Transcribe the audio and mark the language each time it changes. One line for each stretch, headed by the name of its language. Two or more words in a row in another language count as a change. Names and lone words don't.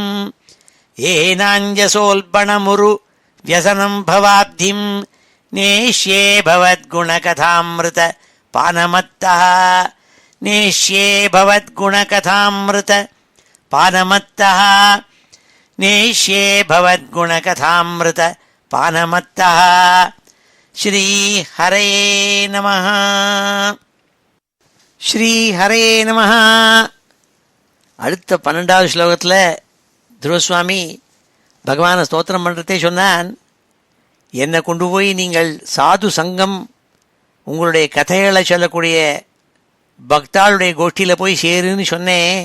Sanskrit: येनाञ्जसोल्बणमुरु व्यसनं भवाब्धिं नेष्ये भवद्गुणकथामृत पानमत्तः नेष्ये भवद्गुणकथामृत पानमत्तः नेष्ये भवद्गुणकथामृत पानमत्तः श्रीहरे नमः श्रीहरे नमः.
Tamil: அடுத்த 12வது ஸ்லோகத்தில் துருவசுவாமி பகவானை ஸ்தோத்திரம் பண்ணுறதே சொன்னான். என்னை கொண்டு போய் நீங்கள் சாது சங்கம் உங்களுடைய கதைகளை சொல்லக்கூடிய பக்தாளுடைய கோஷ்டியில் போய் சேருன்னு சொன்னேன்.